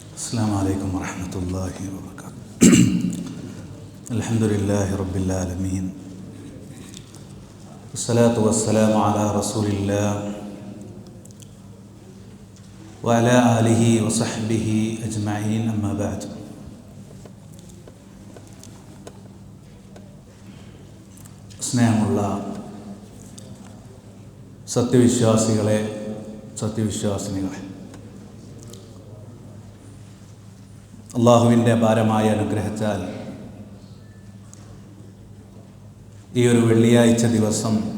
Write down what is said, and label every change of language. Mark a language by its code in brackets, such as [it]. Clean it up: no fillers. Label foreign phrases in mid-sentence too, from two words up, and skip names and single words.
[ar] السلام عليكم ورحمة الله وبركاته. الحمد لله رب العالمين والصلاة والسلام على رسول الله وعلى آله وصحبه أجمعين أما بعد. [ml] സ്നേഹമുള്ള സത്യവിശ്വാസികളെ, സത്യവിശ്വാസിനികളെ, അള്ളാഹുവിൻ്റെ അപാരമായ അനുഗ്രഹത്താൽ ഈ ഒരു വെള്ളിയാഴ്ച ദിവസം